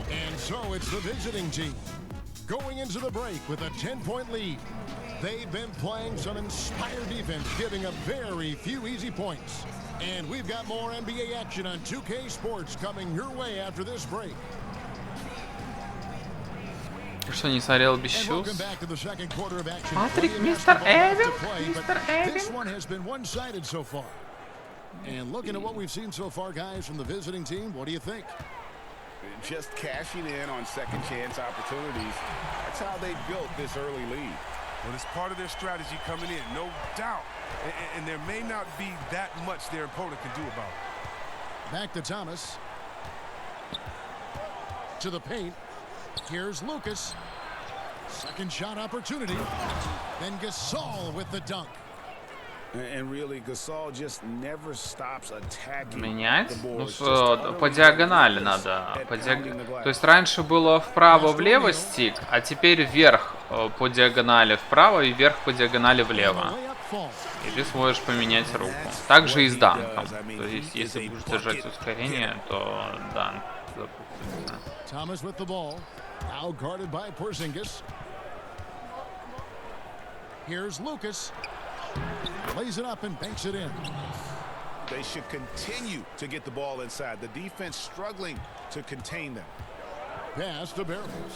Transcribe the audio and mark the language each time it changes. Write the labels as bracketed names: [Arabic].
[English] And so it's the visiting team going into the break with a 10-point lead. They've been playing some inspired defense, giving up very few easy points. And we've got more NBA action on 2K Sports coming your way after this break. [Russian] Что, не смотрел без чувств? Патрик, мистер Эвинг, мистер [English] This one has been one-sided so far. And looking at what we've seen so far, guys, from the visiting team, what do you think? Just cashing in on second chance opportunities. That's how they built this early lead. Well, it's part of their strategy coming in, no doubt. And there may not be that much their opponent can do about it. Back to Thomas. To the paint. Here's Lucas. Second shot opportunity. Then Gasol with the dunk. And really, Gasol just never stops attacking. [Russian] Менять? Ну, по диагонали надо. То есть раньше было вправо-влево стик, а теперь вверх по диагонали вправо и вверх по диагонали влево. И ты сможешь поменять руку. Также и с данком. То есть, если будешь держать ускорение, то данк запустится. [English] Thomas with the ball. Now guarded by Porzingis. Here's Lucas. Lays it up and banks it in. They should continue to get the ball inside. The defense struggling to contain them. Pass to Barrios.